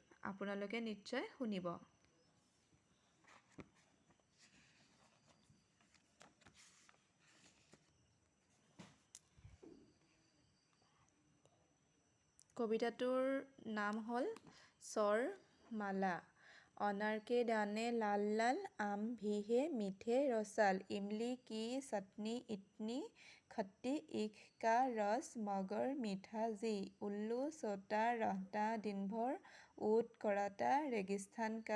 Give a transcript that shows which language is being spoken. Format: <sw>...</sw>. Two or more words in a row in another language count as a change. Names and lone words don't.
<as>আপোনালোকে নিশ্চয় শুনিব। কবিতাটোৰ নাম হ'ল স্বৰ মালা।</as> <hi>अनार के दाने लाल लाल, आम भी है मीठे रसाल, इमली की चटनी इतनी खट्टी, ईख का रस मगर मीठा जी, उल्लू सोता रहता दिन भर, ऊँट कराता रेगिस्तान का</hi>